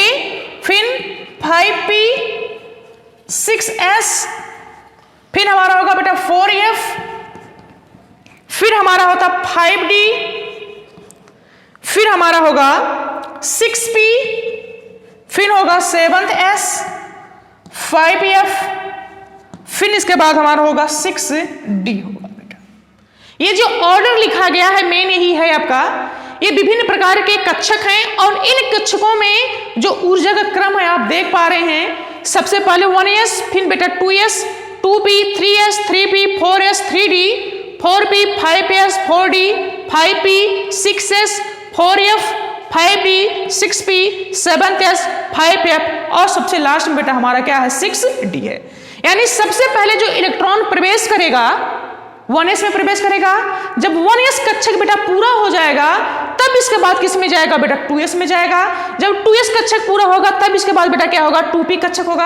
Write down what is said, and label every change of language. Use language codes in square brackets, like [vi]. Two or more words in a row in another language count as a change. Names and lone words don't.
[hi] फिर 5p 6s, फिर हमारा होगा बेटा 4f, फिर हमारा होता 5d, फिर हमारा होगा 6p, फिर होगा 7s 5f, फिर इसके बाद हमारा होगा 6d होगा बेटा। ये जो ऑर्डर लिखा गया है मेन यही है आपका। ये विभिन्न प्रकार के कक्षक हैं और इन कक्षकों में जो ऊर्जा का क्रम है आप देख पा रहे हैं। सबसे पहले 1s, फिर बेटा 2s, 2p, 3s, 3p, 4s, 3d, 4p, 5s, 4d, 5p, 6s, 4f, 5d, 6p, 7s, 5f और सबसे लास्ट में बेटा हमारा क्या है 6d है। यानी सबसे पहले जो इलेक्ट्रॉन प्रवेश करेगा 1s में प्रवेश करेगा। जब 1s कक्षक बेटा पूरा हो जाएगा तब इसके बाद किस में जाएगा बेटा 2s में जाएगा। जब 2s कक्षक पूरा होगा तब इसके बाद बेटा क्या होगा 2p कक्षक होगा।